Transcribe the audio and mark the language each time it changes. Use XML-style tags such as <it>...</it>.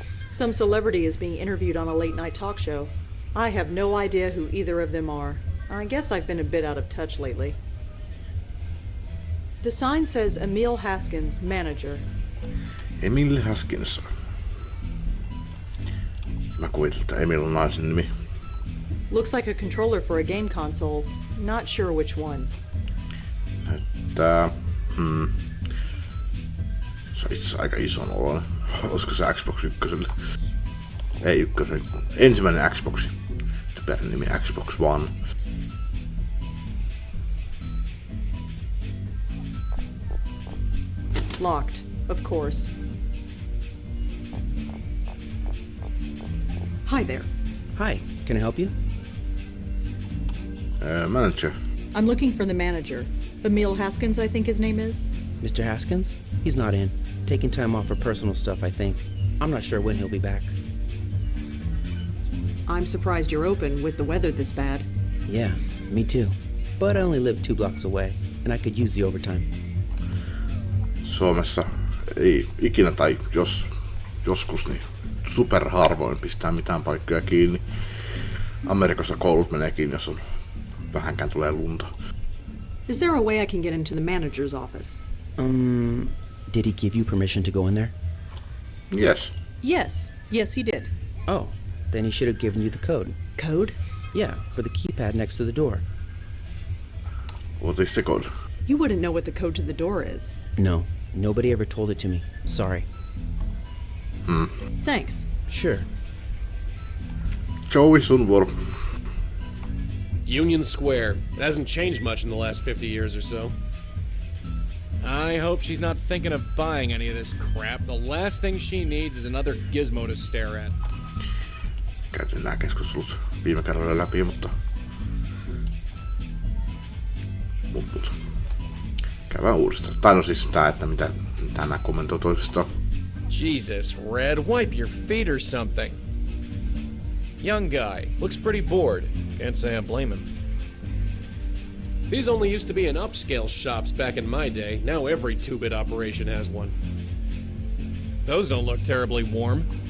<en>Some celebrity is being interviewed on a late-night talk show. I have no idea who either of them are. I guess I've been a bit out of touch lately. The sign says Emil Haskins, manager. Emil Haskins.</en> <fi>Mä kuvittelin, että Emil on naisen nimi.</fi> <en>Looks like a controller for a game console. Not sure which one.</en> <fi>Näyttää... Se on itse asiassa aika ison oloinen. Olisiko se Xbox 1? Ei 1. Ensimmäinen Xbox. Typerän nimi Xbox One.</fi> <en>Locked, of course. Hi there. Hi, can I help you? Manager. I'm looking for the manager. Emil Haskins, I think his name is. Mr. Haskins? He's not in. Taking time off for personal stuff, I think. I'm not sure when he'll be back. I'm surprised you're open with the weather this bad. Yeah, me too. But I only live 2 blocks away, and I could use the overtime.</en> <fi>Suomessa ei ikinä tai joskus niin super harvoin pistää mitään paikkoja kiinni. Amerikassa koulut menee kiinni, jos on vähänkään tulee lunta.</fi> <en>Is there a way I can get into the manager's office? Did he give you permission to go in there? Yes. Yes, he did. Oh, then he should have given you the code. Code? Yeah, for the keypad next to the door. What is the code? You wouldn't know what the code to the door is. No, nobody ever told it to me. Sorry. Thanks. Sure.</en> <fi>Joey, sun vuoro.</fi> <en>Union Square. It hasn't changed much in the last 50 years or so. I hope she's not thinking of buying any of this crap. The last thing she needs is another gizmo to stare at.</en> <fi>Käytin nämä keskustelut viime kerralla läpi, mutta käydään uudestaan. Tai no siis tää, että mitä nää kommentoi toisistaan.</fi> <en>Jesus, Red, wipe your feet or something. Young guy, looks pretty bored. Can't say I blame him. These only used to be in upscale shops back in my day. Now every 2-bit operation has one. Those don't look terribly warm.</en>